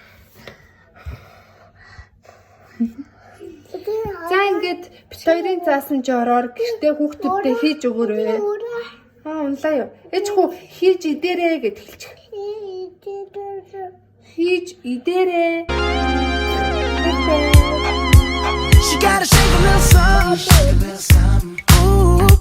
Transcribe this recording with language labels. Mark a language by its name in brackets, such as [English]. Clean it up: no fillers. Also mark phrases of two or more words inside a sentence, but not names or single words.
[Mongolian] За ингээд бит хоёрын заасан жороор гэртээ хүүхдүүдтэй хийж өгөөрэй. Унлаа юу? Ээж хүү хийж идээрэй гэд хэлчих. Хийж идээрэй. [English] She got a shake a little something. Ooh.